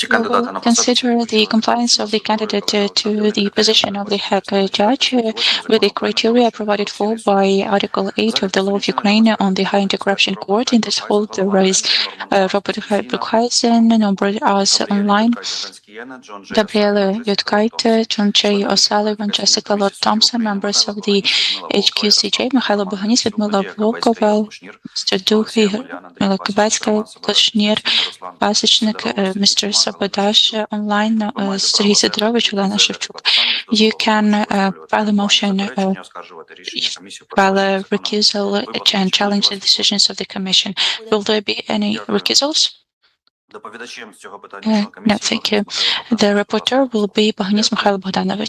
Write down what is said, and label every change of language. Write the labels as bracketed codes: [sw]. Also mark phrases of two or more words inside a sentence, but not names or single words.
[en] We [uk] кандидата [en] will [uk] на посаду [en] consider the compliance of the candidate to the position of the head judge with the criteria provided for by Article 8 of the Law of Ukraine on the High Anti-Corruption Court. In this hall, there is Robert Bukhaisen, number us online, Gabriele Yudkaite, John J. O'Sullivan, Jessica Lott Thompson, members of the HQCJ, Mikhailo Bohanis, Ludmila Volkova, Mr. Duhy, Kubetska, Kushner, Pasechnik, Mr. Sabodash, online, Sergei Sidorovich, Olena Shevchuk. You can file a motion, file a recusal, and challenge the decisions of the Commission. Will there be any recusals? No, thank you. The reporter will be Bohanis Mikhail Bogdanovich.